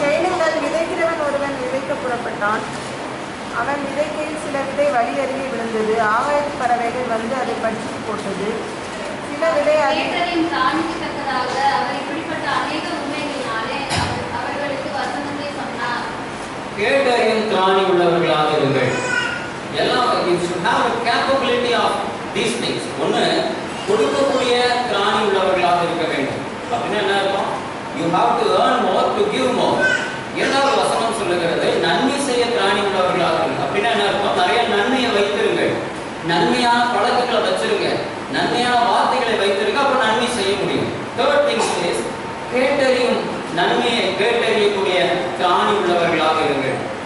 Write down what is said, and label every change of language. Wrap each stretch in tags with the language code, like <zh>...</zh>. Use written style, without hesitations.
<ta>செய்யுங்கள், விதைக்கிறவன் ஒருவன் விதைக்க புறப்பட்டான். அவன் விதைக்கையில் சில விதை வழி அருகே விழுந்தது. ஆகாயத்து பறவைகள் வந்து அதை பற்றி போட்டது. சில விதை தானிக்கத்தக்கதாக அவர் இப்படிப்பட்ட அநேக உண்மைகளினாலே அவர்களுக்கு வசனத்தை சொன்னார். கேட்டறியும் திராணி உள்ளவர்களாக இருங்கள். எல்லாம்</ta> <en>you should have a capability of these things.</en> <ta>ஒன்று, கொடுக்கக்கூடிய திராணி உள்ளவர்களாக இருக்க வேண்டும். அப்படின்னா என்ன இருக்கும்?</ta> <en>You have to earn more to give more.</en> <ta>இரண்டாவது வசனம் சொல்லுகிறது நன்மை செய்ய திராணி உள்ளவர்களாக இருங்கள். அப்படின்னா என்ன இருக்கும்? நிறைய நன்மையை வைத்திருங்கள், நன்மையான பழக்கங்களை வச்சிருங்க, நன்மையான வார்த்தைகளை வைத்திருங்க, அப்ப நன்மை செய்ய முடியும்.</ta> <en>third thing is</en> <ta>கேட்டறியும் நன்மையை கேட்டறியக்கூடிய திராணி உள்ளவர்களாக இருங்கள்.</ta>